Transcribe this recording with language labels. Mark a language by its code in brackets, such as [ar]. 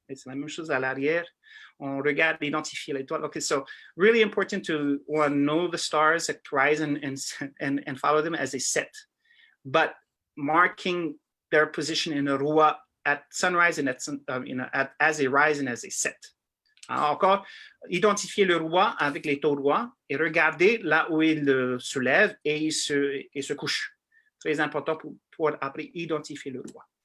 [fr] Hein, et c'est la même chose à l'arrière, on regarde, identifier l'étoile. [en] Okay, so really important to know the stars that rise and follow them as they set, but marking their position in the rua at sunrise and as they rise and as they set. [fr] Alors, encore, identifier le roi avec les taux de roi et regarder là où il se lève et il se couche. Très important pour après identifier le roi.